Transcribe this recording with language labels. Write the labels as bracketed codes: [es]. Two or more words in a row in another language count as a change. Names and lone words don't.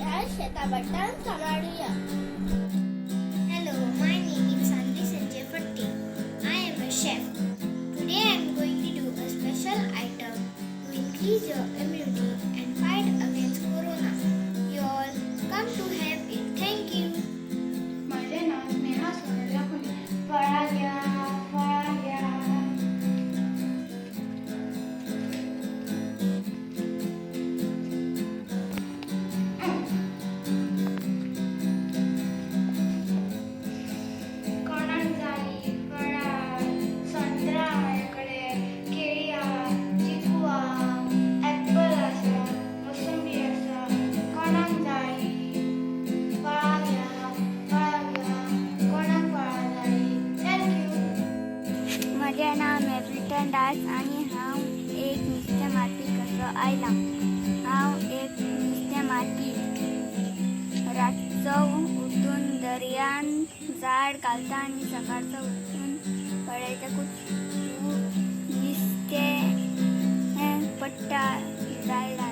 [mr] शेताबद्दल सांभाळूया. [en] Hello, my name is Sandy Sanjay Fatti. I am a chef. Today I am going to do a special item to increase your immunity and fight against corona. You all come to have it. Thank you. [mr] माझे नाव स्नेहा सोनल लाखोनी. फळा घ्या, फळा घ्या. [kok] कोणाक जाई फळा, संत्रा माझ्याकडे, केळी हा, चिकू हा, ॲपल आसा, मोसंबी आसा. कोणाक जाई फळा घ्या, फळा घ्या. कोणाक फळा जाई. थँक्यू. [mr] माझे नाव [kok] मेफ्लिटन दास आणि हांव एक नुस्तें मारपी कसो आयला. हांव एक नुस्तें मारपी. रातचो उठून दर्यान झाड घालता आणि सकाळचो उठून पळयतकूच नुस्तें पडटा झाडार.